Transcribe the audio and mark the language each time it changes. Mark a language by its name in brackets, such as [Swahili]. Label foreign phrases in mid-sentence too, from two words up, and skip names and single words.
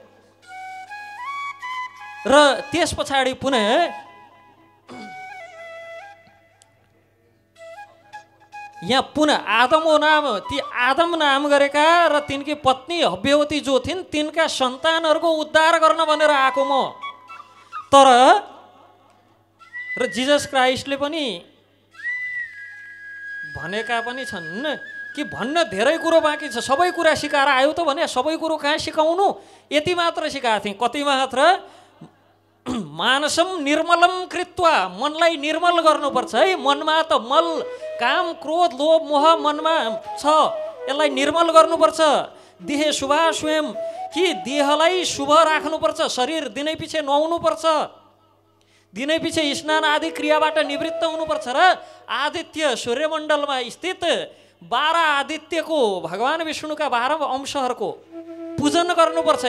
[Nepali] र त्यस पछाडि पुनः यहाँ पुनः आदमो नाम, ती आदम नाम गरेका र तिनकी पत्नी हव्यवती जो थिइन् तिनका सन्तानहरूको उद्धार गर्न भनेर आएको म। तर र जिजस क्राइस्टले पनि भनेका पनि छन् कि भन्न धेरै कुरो बाँकी छ, सबै कुरा सिकाएर आयो त भने सबै कुरो कहाँ सिकाउनु, यति मात्र सिकाएको थिएँ। कति मात्र, [Sanskrit] मानसम निर्मलम कृत्वा, [Nepali] मनलाई निर्मल गर्नुपर्छ है। मनमा त मल, काम, क्रोध, लोभ, मोह मनमा छ, यसलाई निर्मल गर्नुपर्छ। [Sanskrit] देह शुभा स्वयं, [Nepali] कि देहलाई शुभ राख्नुपर्छ, शरीर दिनै पछि नुहाउनुपर्छ, दिनै पछि स्नान आदि क्रियाबाट निवृत्त हुनुपर्छ र आदित्य सूर्यमण्डलमा स्थित 12 आदित्यको, भगवान विष्णुका 12 अंशहरूको पूजन गर्नुपर्छ।